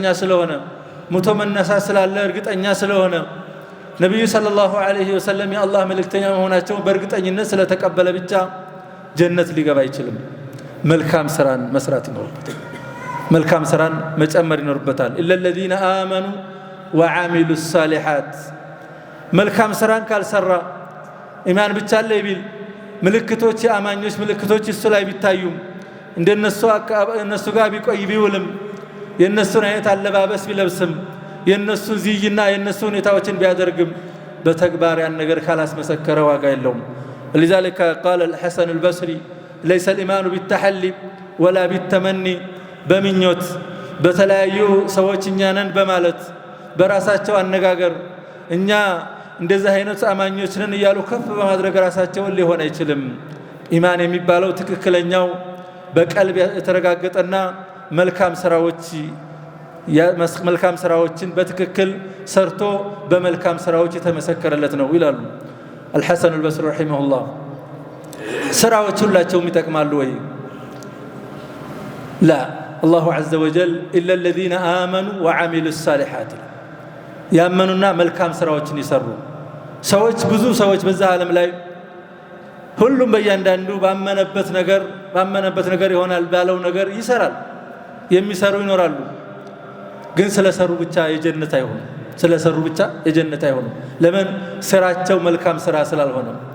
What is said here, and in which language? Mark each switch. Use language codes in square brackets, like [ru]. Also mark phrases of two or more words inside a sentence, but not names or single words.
[am] ስለሆነ ሙቶ መነሳት ስላለ እርግጠኛ ስለሆነ ነብዩ [ar] صلى الله عليه وسلم [am] የአላህ መልእክተኛ መሆናቸው በእርግጠኝነት ስለተቀበለ ብቻ ጀነት ሊገባ አይችልም መልካም ስራን መስራት ይኖርበታል መልካም ስራን መጨመር ይኖርበታል [ar] إلا الذين آمنوا وعملوا الصالحات [am] መልካም ስራን ካልሰራ ኢማን ብቻ አለ ይብል ምልክቶች የአማኞች ምልክቶች እሱ ላይ ቢታዩም እንደነሱ ጋር ቢቆይ ቢውልም የነሱን አይነት አለባበስ ቢለብስም የነሱ ዚይና የነሱ ሁኔታዎችን ቢያደርግም በተግባር ያን ነገር ካላስመሰከረ ዋጋ የለውም [ar] لذلك قال الحسن البصري ليس الإيمان بالتحلي ولا بالتمني [am] በምኞት በተለያዩ ሰዎች እኛንን በማለት በራሳቸው አነጋገር እኛ እንደዚህ አይነት አማኞች ነን ይያሉ ከፍ በማድረግ ራሳቸውን ሊሆን አይችልም ኢማን የሚባለው ትክክለኛው በቀልብ የተረጋገጠና መልካም ስራዎችን በትክክል ሰርቶ በመልካም ስራዎች የተመሰከረለት ነው ይላሉ [ar] الحسن البصري رحمه الله [am] ስራዎች ሁላቸውም ይጠቅማሉ ወይ [ar] لا الله عز وجل الا الذين امنوا وعملوا الصالحات [am] ያመኑና መልካም ስራዎችን ይሰሩ ሰዎች ብዙ ሰዎች በዛ ዓለም ላይ ሁሉም በእያንዳንዱ ባመነበት ነገር ይሆናል ባለው ነገር ይሰራል የሚሰሩ ይኖራሉ ግን ስለሰሩ ብቻ የጀነት አይሆኑ ለምን ስራቸው መልካም ስራ ስላልሆነ